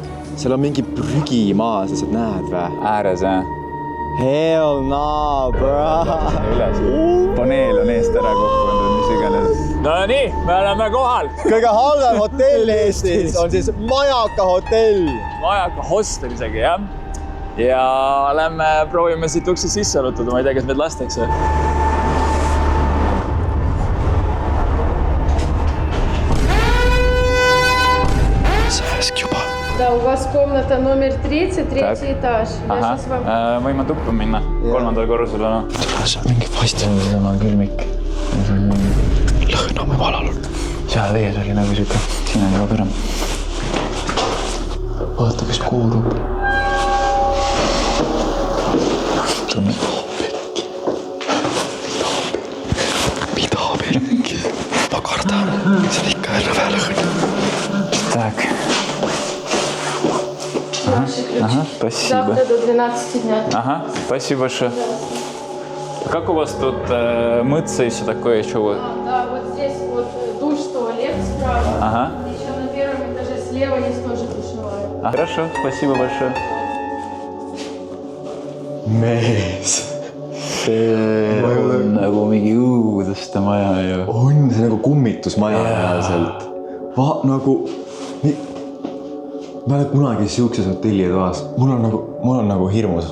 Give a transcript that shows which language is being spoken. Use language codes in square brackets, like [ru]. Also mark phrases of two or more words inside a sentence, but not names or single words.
[et] Seal on mingi prügi maas, sa näed või? Ääres, jah? [en] Hell no, bro. [et] Üles. Paneel on eest ära kukkunud, mis iganes. No nii, me oleme kohal. Kõige halvem hotell Eestis on siis Majaka hotell. Majaka hostel isegi, jah. Ja lähme proovime siit ukse sisse arutada. Ma ei tea, kas meid lastakse. Sääsk juba. [ru] Да, у вас комната номер 30, третий этаж. Я сейчас вам... [et] Võime tuppa minna. 3. korrusele. See on mingi vaist. See on külmik. Lõhname valal. Seal ees oli nagu siuke. Siin on juba kõrem. Vaata, kes kuulub. Tunne. Mida perki? Ma kardan. See on ikka rõve lõhn. [ru] Так. Наши ключи. Ага, спасибо. Завтра до 12 дня. Ага, спасибо большое. Как у вас тут мыться и все такое еще? Да, вот здесь вот душ, туалет справа. Ага. Еще на первом этаже слева есть тоже душевая. Хорошо, спасибо большое. [et] Mees. See on nagu mingi õuduste maja ju. On see nagu kummitusmaja reaalselt. Nagu... Ma olen kunagi siukses hotellitoas. Mul on nagu hirmus.